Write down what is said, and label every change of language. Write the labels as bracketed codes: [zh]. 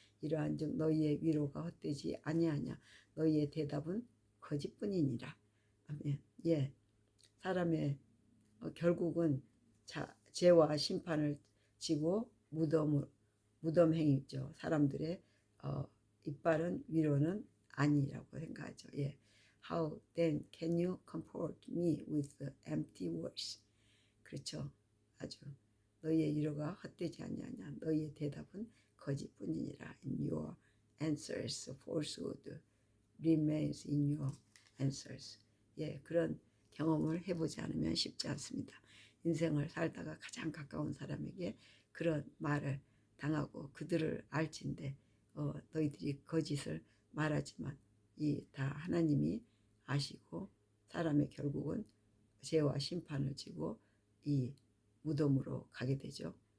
[ko] 이러한즉 너희의 위로가 헛되지 아니하냐. 너희의 대답은 거짓뿐이니라. 아멘. 예, 사람의 결국은 죄와 심판을 지고 무덤 행위죠. 사람들의 이빨은 위로는 아니라고 생각하죠. 예. [en] How then can you comfort me with empty words? [ko] 그렇죠. 아주 너희의 위로가 헛되지 아니하냐. 너희의 대답은 거짓뿐이니라. [en] In your answers, falsehood remains in your answers. [ko] 예, 그런 경험을 해보지 않으면 쉽지 않습니다. 인생을 살다가 가장 가까운 사람에게 그런 말을 당하고 그들을 알진데 너희들이 거짓을 말하지만 이 다 하나님이 아시고 사람의 결국은 죄와 심판을 지고 이 무덤으로 가게 되죠.